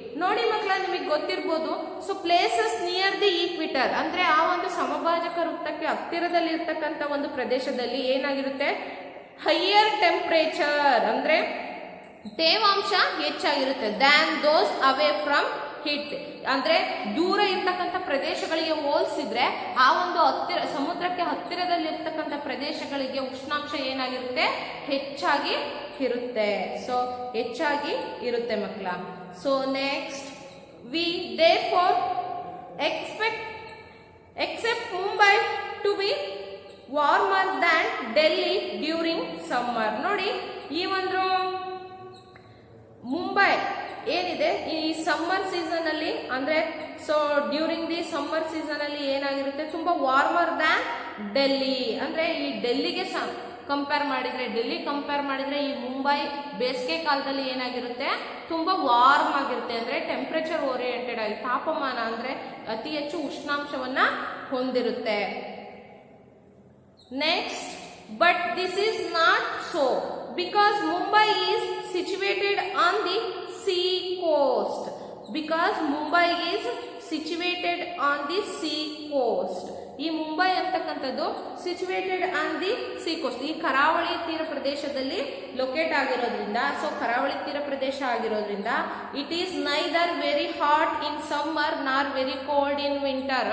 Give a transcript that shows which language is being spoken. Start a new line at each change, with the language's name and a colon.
Kannada: ನೋಡಿ ಮಕ್ಕಳ, ನಿಮಗೆ ಗೊತ್ತಿರ್ಬೋದು. ಸೊ
English: places near the equator
Kannada: ಅಂದ್ರೆ ಆ ಒಂದು ಸಮಭಾಜಕ ವೃತ್ತಕ್ಕೆ ಹತ್ತಿರದಲ್ಲಿ ಇರ್ತಕ್ಕಂಥ ಒಂದು ಪ್ರದೇಶದಲ್ಲಿ ಏನಾಗಿರುತ್ತೆ,
English: higher temperature
Kannada: ಅಂದ್ರೆ ತೇವಾಂಶ ಹೆಚ್ಚಾಗಿರುತ್ತೆ
English: Than those away from it.
Kannada: ಅಂದ್ರೆ ದೂರ ಇರ್ತಕ್ಕಂಥ ಪ್ರದೇಶಗಳಿಗೆ ಹೋಲಿಸಿದ್ರೆ ಆ ಒಂದು ಸಮುದ್ರಕ್ಕೆ ಹತ್ತಿರದಲ್ಲಿರ್ತಕ್ಕಂಥ ಪ್ರದೇಶಗಳಿಗೆ ಉಷ್ಣಾಂಶ ಏನಾಗಿರುತ್ತೆ, ಹೆಚ್ಚಾಗಿ ಇರುತ್ತೆ. ಸೊ ಹೆಚ್ಚಾಗಿ ಇರುತ್ತೆ ಮಕ್ಕಳ.
English: So next, we therefore except Mumbai to be warmer than Delhi during summer.
Kannada: ನೋಡಿ, ಈ ಒಂದು ಮುಂಬೈ ಏನಿದೆ ಈ ಸಮ್ಮರ್ ಸೀಸನ್ ಅಲ್ಲಿ, ಅಂದ್ರೆ
English: so during the summer season
Kannada: ಅಲ್ಲಿ ಏನಾಗಿರುತ್ತೆ, ತುಂಬಾ
English: Warmer than Delhi.
Kannada: ಅಂದ್ರೆ ಈ ಡೆಲ್ಲಿಗೆ ಕಂಪೇರ್ ಮಾಡಿದ್ರೆ ಈ ಮುಂಬೈ ಬೇಸಿಗೆ ಕಾಲದಲ್ಲಿ ಏನಾಗಿರುತ್ತೆ, ತುಂಬಾ ವಾರ್ಮ್ ಆಗಿರುತ್ತೆ. ಅಂದ್ರೆ ಟೆಂಪರೇಚರ್ ಓರಿಯೆಂಟೆಡ್ ಆಗಿ, ತಾಪಮಾನ ಅಂದ್ರೆ ಅತಿ ಹೆಚ್ಚು ಉಷ್ಣಾಂಶವನ್ನ ಹೊಂದಿರುತ್ತೆ.
English: Next, but this is not so because Mumbai is situated on the sea coast. Because Mumbai is situated on the sea coast.
Kannada: ಈ ಮುಂಬೈ ಅಂತಕ್ಕಂಥದ್ದು
English: situated on the sea coast,
Kannada: ಈ ಕರಾವಳಿ ತೀರ ಪ್ರದೇಶದಲ್ಲಿ ಲೊಕೇಟ್ ಆಗಿರೋದ್ರಿಂದ, ಸೊ ಕರಾವಳಿ ತೀರ ಪ್ರದೇಶ ಆಗಿರೋದ್ರಿಂದ
English: It is neither very hot in summer nor very cold in winter.